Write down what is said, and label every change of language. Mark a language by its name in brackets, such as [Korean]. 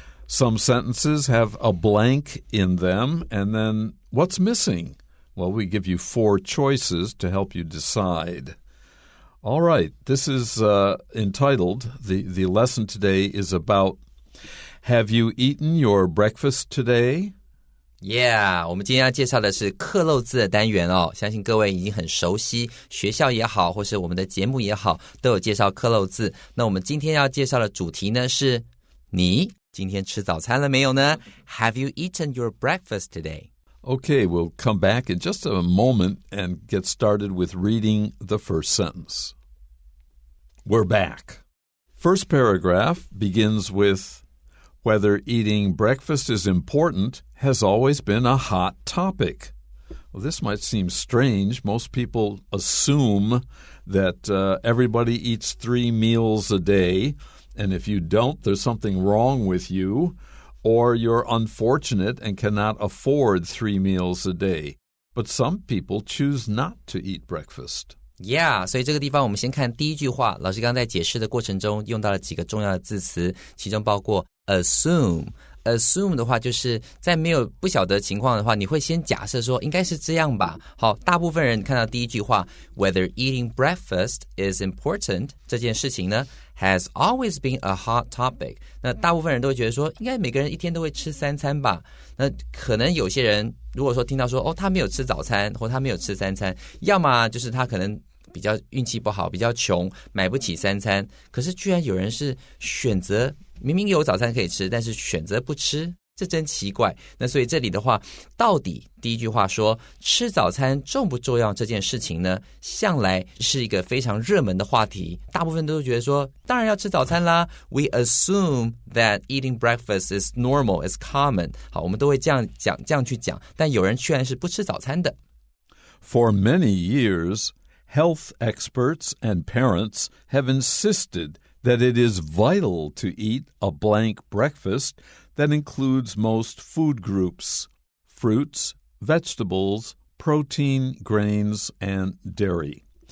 [English] Some sentences have a blank in them. And then what's missing? Well, we give you 4 choices to help you decide. All right, this is entitled, the lesson today is about, Have you eaten your breakfast today? [Chinese] Yeah, 我们今天要介绍的是克漏字的单元哦，相信各位已经很熟悉，学校也好，或是我们的节目也好，都有介绍克漏字。那我们今天要介绍的主题呢是，你今天吃早餐了没有呢？ [English] Have you eaten your breakfast today?Okay, we'll come back in just a moment and get started with reading the first sentence. We're back. First paragraph begins with, Whether eating breakfast is important has always been a hot topic. Well, this might seem strange. Most people assume that everybody eats 3 meals a day, and if you don't, there's something wrong with you.Or you're unfortunate and cannot afford 3 meals a day. But some people choose not to eat breakfast. [Chinese] Yeah, 所以这个地方我们先看第一句话，老师刚刚在解释的过程中用到了几个重要的字词，其中包括 assume。assume 的话就是在没有不晓得情况的话，你会先假设说应该是这样吧。好，大部分人看到第一句话 [English] Whether eating breakfast is important [Chinese] 这件事情呢 [English] has always been a hot topic. [Chinese] 那大部分人都会觉得说应该每个人一天都会吃3餐吧。那可能有些人如果说听到说他没有吃早餐或他没有吃3餐，要么就是他可能比较运气不好，比较穷，买不起3餐，可是居然有人是选择明明有早餐可以吃，但是选择不吃，这真奇怪。那所以这里的话，到底第一句话说吃早餐重不重要这件事情呢，向来是一个非常热门的话题，大部分都觉得说当然要吃早餐啦。 [English] We assume that eating breakfast is normal, is common. [Chinese] 好，我们都会这样去讲，但有人居然是不吃早餐的。 [English] For many years, health experts and parents have insisted that it is vital to eat a blank breakfast that includes most food groups, fruits, vegetables, protein, grains, and dairy.